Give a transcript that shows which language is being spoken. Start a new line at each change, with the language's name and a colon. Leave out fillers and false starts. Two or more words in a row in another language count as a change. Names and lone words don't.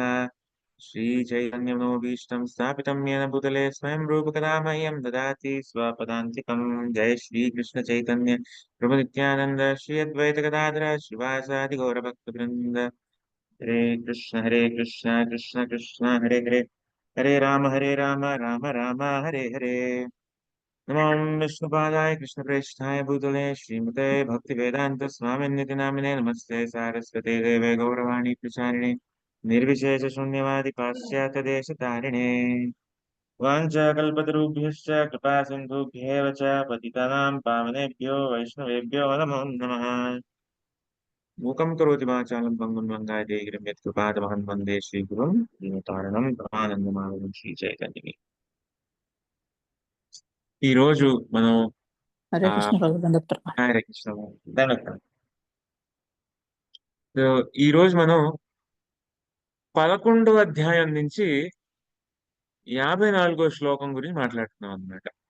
Sanskrit: శ్రీచైతన్యమనోభీష్టం స్థాపితం యేన భూతలే స్వయం రూపకదా మह्यं దదాతి స్వపదాంతికం. జయ శ్రీకృష్ణ చైతన్య ప్రభు నిత్యానంద శ్రీ అద్వైత గదాధర శ్రీవాసాది గౌరభక్తవృంద. హరే కృష్ణ కృష్ణ కృష్ణ హరే హరే, హరే రామ రామ రామ హరే హరే. नमो विष्णुपादाय कृष्णप्रेष्ठाय भूतले श्रीमते भक्तिवेदांत स्वामिन्निति नामिने नमस्ते सारस्वते देवे गौरवाणी प्रचारिणे निर्विशेष शून्यवादि पाश्चात्यदेशतारिणे. वाञ्छाकल्पतरुभ्यश्च कृपा सिन्धुभ्येव च पतितानां पावनेभ्यो वैष्णवेभ्यो नमो नमः. मूकं करोति वाचालं पङ्गुं लङ्घयते गिरिं यत्कृपातमहं वन्दे श्रीगुरुं दीनतारिणं परमानन्दमाधवं श्रीचैतन्यम्.
Telugu: ఈ రోజు మనం
Sanskrit: హరే కృష్ణ
Telugu: ప్రభు, దండవత్ ప్రణామాలు.
Sanskrit: హరే కృష్ణ
Telugu: దండ. ఈ రోజు మనం 11వ అధ్యాయం నుంచి 54వ శ్లోకం గురించి మాట్లాడుతున్నాం అన్నమాట.